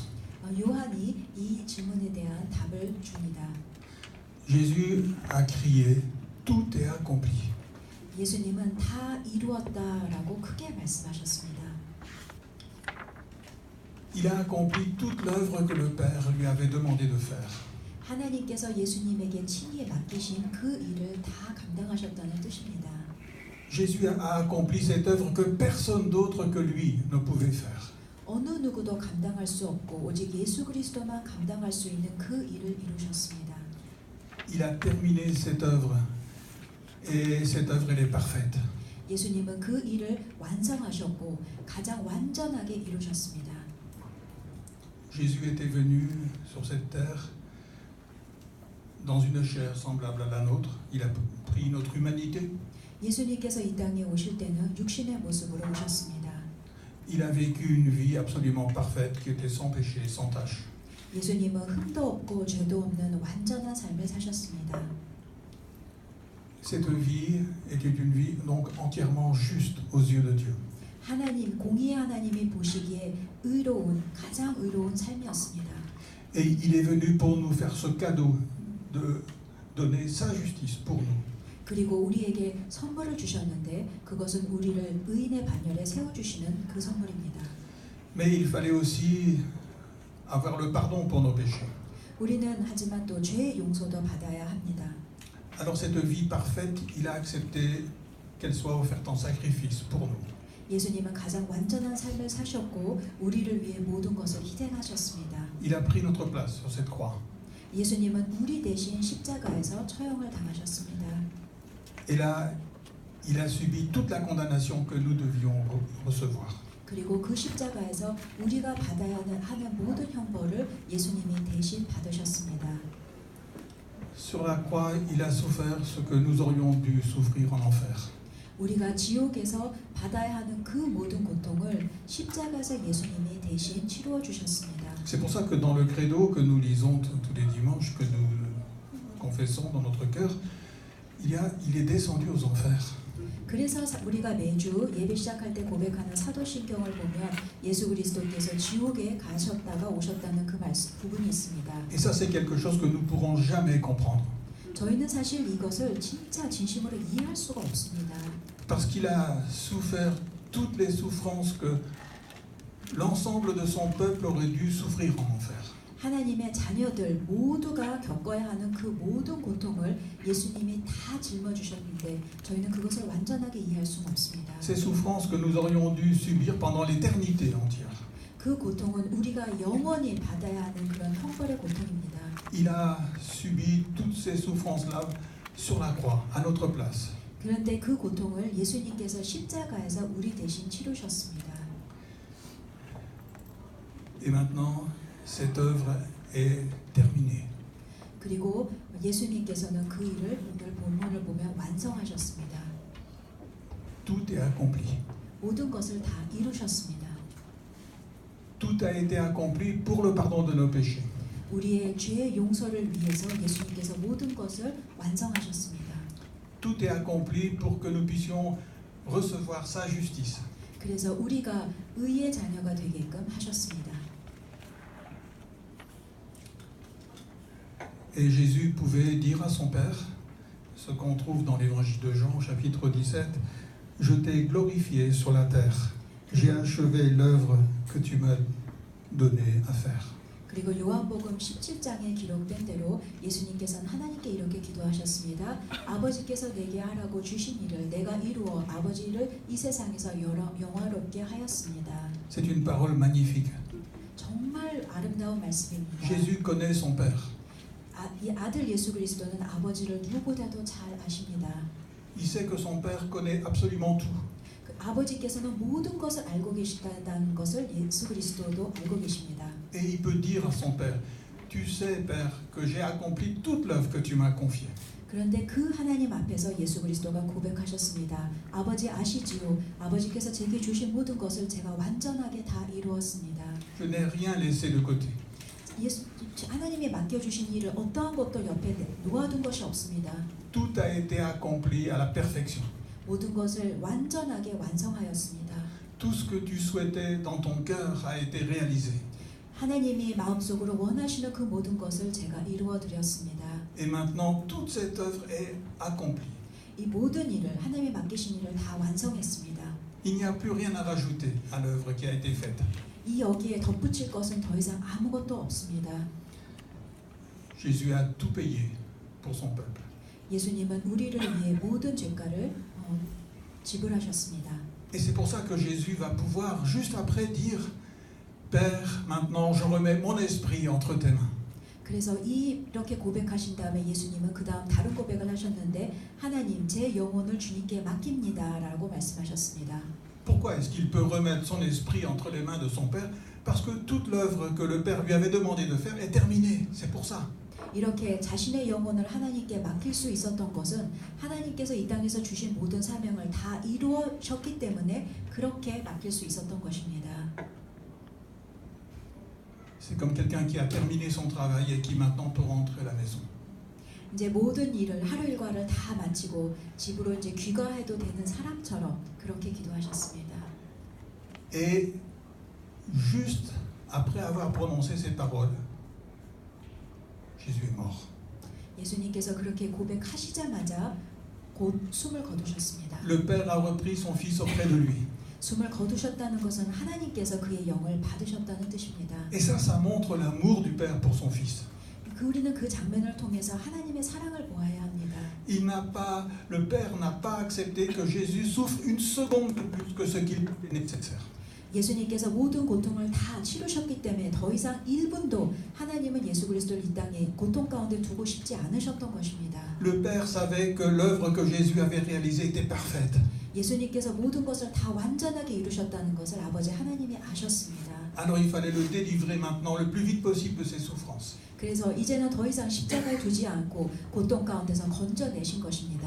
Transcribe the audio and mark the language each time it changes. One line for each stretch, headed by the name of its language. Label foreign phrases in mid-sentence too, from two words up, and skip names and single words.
Korean: 요한이 이 질문에 대한 답을 줍니다.
French: Jésus a crié, tout est accompli.
Korean: 예수님은 다 이루었다라고 크게 말씀하셨습니다.
French: Il a accompli toute l'œuvre que le Père lui avait demandé de faire.
Korean: 하나님께서 예수님에게 친히 맡기신 그 일을 다 감당하셨다는 뜻입니다.
French: Jésus a accompli cette œuvre que personne d'autre que lui ne pouvait faire.
Korean: 어느 누구도 감당할 수 없고 오직 예수 그리스도만 감당할 수 있는 그 일을 이루셨습니다.
French: Il a terminé cette œuvre et cette œuvre elle est parfaite.
Korean: 예수님은 그 일을 완성하셨고 가장 완전하게 이루셨습니다.
French: Jésus était venu sur cette terre dans une chair semblable à la nôtre. Il a pris notre humanité.
Korean: 예수님께서 이 땅에 오실 때는 육신의 모습으로 오셨습니다.
French: Il a vécu une vie absolument parfaite qui était sans péché, sans tache.
Korean: 예수님은 흠도 없고 죄도 없는 완전한 삶을 사셨습니다.
French: Cette vie était une vie donc entièrement juste aux yeux de Dieu.
Korean: 하나님, 공의의 하나님이 보시기에 의로운, 가장 의로운 삶이었습니다.
French: Et il est venu pour nous faire ce cadeau de donner sa justice pour nous.
Korean: 그리고 우리에게 선물을 주셨는데 그것은 우리를 의인의 반열에 세워주시는 그 선물입니다.
French: Mais il fallait aussi avoir le pardon pour nos péchés.
Korean: 우리는 하지만 또 죄의 용서도 받아야 합니다.
French: Alors cette vie parfaite, il a accepté qu'elle soit offerte en sacrifice pour nous.
Korean: 예수님은 가장 완전한 삶을 사셨고 우리를 위해 모든 것을 희생하셨습니다.
French: Il a pris notre place sur cette croix.
Korean: 예수님은 우리 대신 십자가에서 처형을 당하셨습니다.
French: Et là, il a subi toute la condamnation que nous devions recevoir.
Korean: 그리고 그 십자가에서 우리가 받아야 하는 모든 형벌을 예수님이 대신 받으셨습니다.
French: Sur la croix, il a souffert ce que nous aurions dû souffrir en enfer.
Korean: 우리가 지옥에서 받아야 하는 그 모든 고통을 십자가에서 예수님이 대신 치루어 주셨습니다.
French: C'est pour ça que dans le credo que nous lisons tous les dimanches, que nous confessons dans notre cœur, il est descendu aux enfers.
Korean: 그래서 우리가 매주 예배 시작할 때 고백하는 사도신경을 보면 예수 그리스도께서 지옥에 가셨다가 오셨다는 그 부분이 있습니다.
French: Et ça, c'est quelque chose que nous ne pourrons jamais comprendre.
Korean: 저희는 사실 이것을 진짜 진심으로 이해할 수가 없습니다.
French: Parce qu'il a souffert toutes les souffrances que l'ensemble de son peuple aurait dû souffrir en enfer.
Korean: 하나님의 자녀들 모두가 겪어야 하는 그 모든 고통을 예수님이 다 짊어주셨는데 저희는 그것을 완전하게 이해할 수는 없습니다.
French: Ces souffrances que nous aurions dû subir pendant l'éternité entière.
Korean: 그 고통은 우리가 영원히 받아야 하는 그런 형벌의 고통입니다.
French: Il a subi toutes ces souffrances-là sur la croix, à notre place.
Korean: 그런데 그 고통을 예수님께서 십자가에서 우리 대신 치르셨습니다.
French: Et maintenant, cette œuvre est terminée.
Korean: 그리고 예수님께서는 그 일을 오늘 본문을 보면 완성하셨습니다.
French: Tout est accompli.
Korean: 모든 것을 다 이루셨습니다.
French: Tout a été accompli pour le pardon de nos péchés.
Korean: 우리의 죄의 용서를 위해서 예수님께서 모든 것을 완성하셨습니다.
French: Tout est accompli pour que nous puissions recevoir sa justice.
Korean: 그래서 우리가 의의 자녀가 되게끔 하셨습니다.
French: Et Jésus pouvait dire à son Père, ce qu'on trouve dans l'évangile de Jean, chapitre 17, « Je t'ai glorifié sur la terre, j'ai achevé l'œuvre que tu m'as donnée à faire. »
Korean: 그리고 요한복음 17장에 기록된 대로 예수님께서는 하나님께 이렇게 기도하셨습니다. 아버지께서 내게 하라고 주신 일을 내가 이루어 아버지를 이 세상에서 영화롭게 하였습니다.
French: C'est une parole magnifique.
Korean: 정말 아름다운 말씀입니다.
French: Jésus connaît son Père.
Korean: 이 아들 예수 그리스도는 아버지를 누구보다도 잘 아십니다.
French: Il sait que son Père connaît absolument tout.
Korean: 그 아버지께서는 모든 것을 알고 계시다는 것을 예수 그리스도도 알고 계십니다.
French: Et il peut dire à son Père, tu sais, Père, que j'ai accompli toute l'œuvre que tu m'as confiée.
Korean: 그런데 그 하나님 앞에서 예수 그리스도가 고백하셨습니다. 아버지 아시지요? 아버지께서 제게 주신 모든 것을 제가 완전하게 다 이루었습니다.
French: Je n'ai rien laissé de côté.
Korean: 하나님이 맡겨주신 일을 어떠한 것도 옆에 놓아둔 것이 없습니다.
French: Tout a été accompli à la perfection.
Korean: 모든 것을 완전하게 완성하였습니다.
French: Tout ce que tu souhaitais dans ton cœur a été réalisé.
Korean: 하나님이 마음속으로 원하시는 그 모든 것을 제가 이루어 드렸습니다.
French: Et maintenant, toute cette œuvre est accomplie.
Korean: 이 모든 일을 하나님이 맡기신 일을 다 완성했습니다.
French: Il n'y a plus rien à rajouter à l'œuvre qui a été faite.
Korean: 이 여기에 덧붙일 것은 더 이상 아무것도 없습니다.
French: Jésus a tout payé pour son peuple.
Korean: 예수님은 우리를 위해 모든 죄가를 지불하셨습니다.
French: Et c'est pour ça que Jésus va pouvoir juste après dire, Père, maintenant je remets mon esprit entre tes mains.
Korean: 그래서 이렇게 고백하신 다음에 예수님은 그 다음 다른 고백을 하셨는데 하나님 제 영혼을 주님께 맡깁니다 라고 말씀하셨습니다.
French: Pourquoi est-ce qu'il peut remettre son esprit entre les mains de son Père? Parce que toute l'œuvre que le Père lui avait demandé de faire est terminée. C'est pour ça.
Korean: 이렇게 자신의 영혼을 하나님께 맡길 수 있었던 것은 하나님께서 이 땅에서 주신 모든 사명을 다 이루셨기 때문에 그렇게 맡길 수 있었던 것입니다.
French: C'est comme quelqu'un qui a terminé son travail et qui maintenant peut rentrer à la maison.
Korean: 이제 모든 일을 하루 일과를 다 마치고 집으로 이제 귀가해도 되는 사람처럼 그렇게 기도하셨습니다.
French: Et juste après avoir prononcé ces paroles, Jésus est mort.
Korean: 예수님께서 그렇게 고백하시자마자 곧 숨을 거두셨습니다.
French: Le Père a repris son Fils auprès de lui.
Korean: 숨을 거두셨다는 것은 하나님께서 그의 영을 받으셨다는 뜻입니다.
French: Et ça montre l'amour du Père pour son Fils.
Korean: 우리는 그 장면을 통해서 하나님의 사랑을 보아야 합니다.
French: Le Père n'a pas accepté que Jésus souffre une seconde de plus que ce qu'il est nécessaire.
Korean: 예수님께서 모든 고통을 다 치르셨기 때문에 더 이상 1분도 하나님은 예수 그리스도를 이 땅에 고통 가운데 두고 싶지 않으셨던 것입니다.
French: Le Père savait que l'œuvre que Jésus avait réalisée était parfaite.
Korean: 예수님께서 모든 것을 다 완전하게 이루셨다는 것을 아버지 하나님이 아셨습니다.
French: Alors il fallait le délivrer maintenant le plus vite possible de ses souffrances.
Korean: 그래서 이제는 더 이상 십자가에 두지 않고 고통 가운데서 건져내신 것입니다.